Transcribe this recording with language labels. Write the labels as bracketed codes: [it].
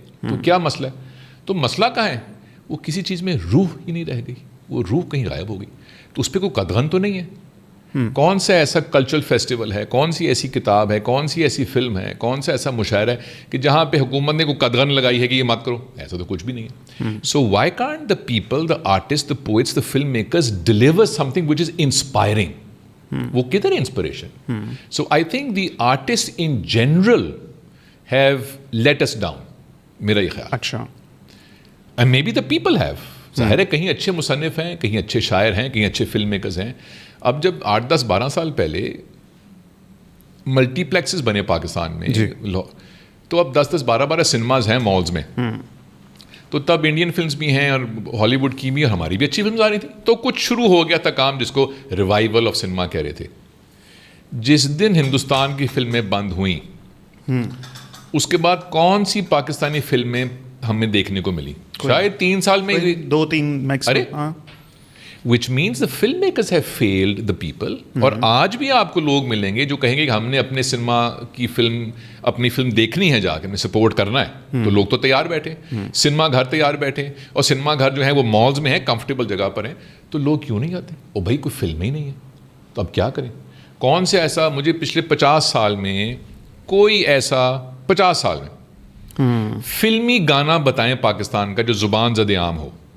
[ur] تو کیا مسئلہ ہے؟ تو مسئلہ کہاں ہے؟ وہ کسی چیز میں روح ہی نہیں رہ گئی, وہ روح کہیں غائب ہو گئی. تو اس پہ کوئی قدغن تو نہیں ہے. کون سا ایسا کلچرل فیسٹیول ہے, کون سی ایسی کتاب ہے, کون سی ایسی فلم ہے, کون سا ایسا مشاعرہ ہے کہ جہاں پہ حکومت نے کوئی قدغن لگائی ہے کہ یہ مت کرو؟ ایسا تو کچھ بھی نہیں ہے. [en] So why can't the people, the artist, the poets, the film makers deliver something which is inspiring? [ur] وہ کدھر inspiration? [en] so I think the artist in general have let us down, [ur] میرا یہ خیال. اچھا. [en] And maybe the people have. [ur] ظاہر ہے کہیں اچھے مصنف ہیں, کہیں اچھے شاعر ہیں, کہیں اچھے فلم میکرز ہیں. اب جب 8-10-12 سال پہلے ملٹی پلیکسز بنے پاکستان میں, تو اب 10-12 سنیماز ہیں مالز میں, تو تب انڈین فلمز بھی ہیں اور ہالی ووڈ کی بھی, اور ہماری بھی اچھی فلمز آ رہی تھیں. تو کچھ شروع ہو گیا تھا کام جس کو ریوائول آف سنیما کہہ رہے تھے. جس دن ہندوستان کی فلمیں بند ہوئیں, اس کے بعد کون سی پاکستانی فلمیں ہمیں دیکھنے کو ملی؟ شاید 3 سال میں 2-3 maximum. [en] which means the filmmakers have failed the people. [ur] اور آج بھی آپ کو لوگ ملیں گے جو کہیں گے کہ ہم نے اپنے سنیما کی اپنی فلم دیکھنی ہے, جا کے ہمیں سپورٹ کرنا ہے. تو لوگ تو تیار بیٹھے, سنیما گھر تیار بیٹھے, اور سنیما گھر جو ہیں وہ مالز میں ہیں, کمفرٹیبل جگہ پر ہیں. تو لوگ کیوں نہیں آتے؟ او بھائی کوئی فلم ہی نہیں ہے, تو اب کیا کریں؟ کون سے ایسا, مجھے پچھلے 50 سال میں کوئی ایسا 50 سال میں فلمی گانا بتائیں پاکستان کا جو زبان زد عام ہو.